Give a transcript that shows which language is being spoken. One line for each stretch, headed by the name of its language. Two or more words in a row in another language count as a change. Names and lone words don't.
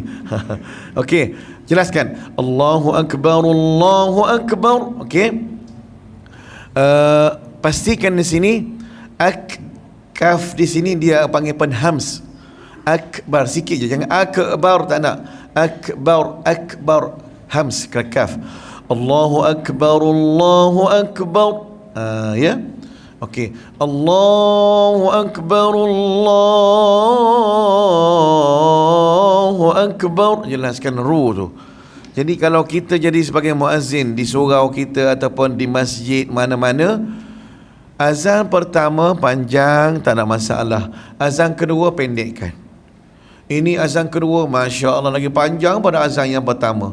Malay: Okey, jelaskan.
Arabic: Allahu Akbar, Allahu Akbar.
Malay: Okey. Pastikan di sini kaf di sini dia panggil penhams. Akbar sikit je, jangan akbar, tak nak. Akbar hams kaf.
Arabic: Allahu Akbar, Allahu Akbar.
Malay: Ya. Okey.
Arabic: Allahu Akbar, Allahu Akbar.
Malay: Jelaskan tu. Jadi kalau kita jadi sebagai muazzin di surau kita ataupun di masjid mana-mana, azan pertama panjang, tak ada masalah. Azan kedua pendekkan. Ini azan kedua,
Arabic: Masya Allah,
Malay: lagi panjang pada azan yang pertama.